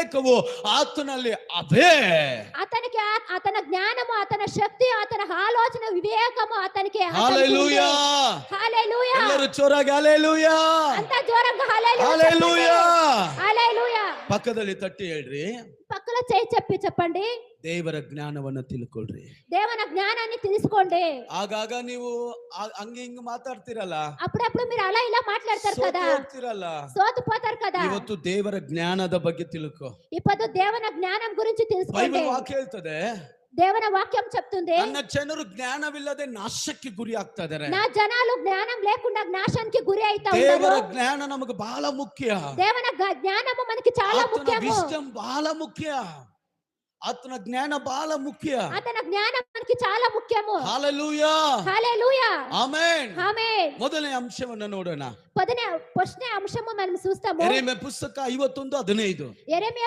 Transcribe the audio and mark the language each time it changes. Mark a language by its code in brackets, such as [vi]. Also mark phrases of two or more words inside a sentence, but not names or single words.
[kn] ವಿವೇಕವು ಆತನಲ್ಲಿ ಅದೇ. [te] అతనికి అతని జ్ఞానము, అతని శక్తి, అతని ఆలోచన, వివేకము అతనికి. హల్లెలూయా. హల్లెలూయా. [kn] ಎಲ್ಲರೂ ಜೋರಾಗಿ ಹಲ್ಲೆಲೂಯಾ. [te] అంత జోరంగా హల్లెలూయా. హల్లెలూయా. హల్లెలూయా. [kn] ಪಕ್ಕದಲ್ಲಿ ತಟ್ಟಿ ಹೇಳ್ರಿ, [te] పక్కన చేయి చెప్పండి, [kn] ದೇವರ ಜ್ಞಾನವನ್ನ ತಿಳ್ಕೊಳ್ರಿ. [te] దేవుని జ్ఞానాన్ని తెలుసుకోండి. [kn] ಆಗಾಗ ನೀವು ಹಂಗ ಹಿಂಗ ಮಾತಾಡ್ತಿರಲ್ಲ, [te] అప్పుడప్పుడు మీరు అలా ఇలా మాట్లాడతారు కదా, [kn] ಹೋಗ್ತಿರಲ್ಲ. [te] సోతుపోతారు కదా. [kn] ಇವತ್ತು ದೇವರ ಜ್ಞಾನದ ಬಗ್ಗೆ ತಿಳ್ಕೊ. [te] ఇప్పుడు దేవుని జ్ఞానం గురించి తెలుసుకోండి. [kn] ಬೈಬಲ್ ವಾಕ್ಯ ಹೇಳ್ತದೆ, [te] దేవుని వాక్యం చెప్తుంది, [kn] ನನ್ನ ಜನರು ಜ್ಞಾನವಿಲ್ಲದೆ ನಾಶಕ್ಕೆ ಗುರಿ ಆಗ್ತಾ ಇದ್ದಾರೆ. [te] నా జనాలు జ్ఞానం లేకుండా నాశానికి గురి అవుతా [kn] ದೇವರ [te] ఉన్నారు. [kn] ಜ್ಞಾನ ನಮಗೆ ಬಹಳ ಮುಖ್ಯ. [te] దేవుని జ్ఞానము మనకి చాలా ముఖ్యము. [kn] ವಿಸ್ಡಮ್ ಬಹಳ ಮುಖ್ಯ. ಆತನ ಜ್ಞಾನ ಬಹಳ ಮುಖ್ಯ. [te] అతని జ్ఞానం మనకి చాలా ముఖ్యము. [kn] ಹಲ್ಲೆಲೂಯಾ. [te] హల్లెలూయా. [kn] ಆಮೆನ್. [te] ఆమేన్. [kn] ಮೊದಲನೇ ಅಂಶವನ್ನು ನೋಡೋಣ. [te] ఫస్ట్ అంశము మనం చూస్తాము. [kn] ಯೆರೆಮೀಯ ಪುಸ್ತಕ 51:15. [te] యెరెమీయా